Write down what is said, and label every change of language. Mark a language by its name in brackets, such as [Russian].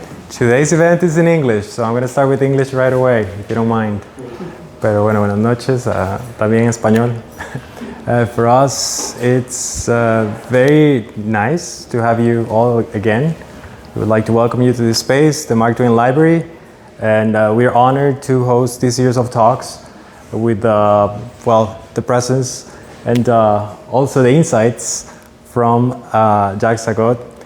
[English] Today's event is in English, so I'm going to start with English right away, if you don't mind. [Spanish] Pero bueno, buenas noches, también en español. [English] For us, it's very nice to have you all again. We would like to welcome you to this space, the Mark Twain Library, and we are honored to host this series of talks with, the presence and also the insights from Jacques Sagot.